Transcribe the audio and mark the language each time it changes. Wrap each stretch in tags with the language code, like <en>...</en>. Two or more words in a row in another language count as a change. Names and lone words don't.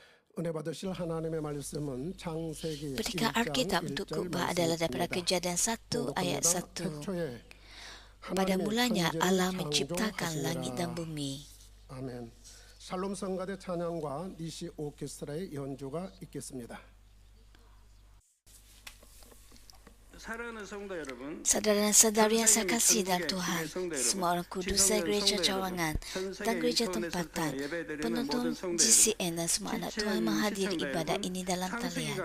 <ko>은혜 받으실 하나님의 말씀은 창세기</ko> <ms>Petikan</ms> <ko>1장</ko> <ms>Alkitab untuk</ms> <ko>1절</ko> <ms>khotbah adalah daripada</ms> <ko>말씀입니다.</ko> <ms>Kejadian 1 ayat</ms> <ko>봉독합니다. 1. 태초에</ko> <ms>Pada</ms> <ko>하나님이</ko> <ms>mulanya</ms> <ko>천지를</ko> <ms>Allah menciptakan langit dan</ms> <ko>창조하시니라.</ko> <ms>bumi.</ms> <ko>아멘. 살롬 성가대 찬양과 니시 오케스트라의 연주가 있겠습니다.</ko> <ms>Saudara dan saudari yang saya kasih dalam Tuhan, semua orang kudus dari gereja cawangan dan gereja tempatan, penonton GCN dan semua anak Tuhan yang menghadiri ibadah ini dalam talian.</ms>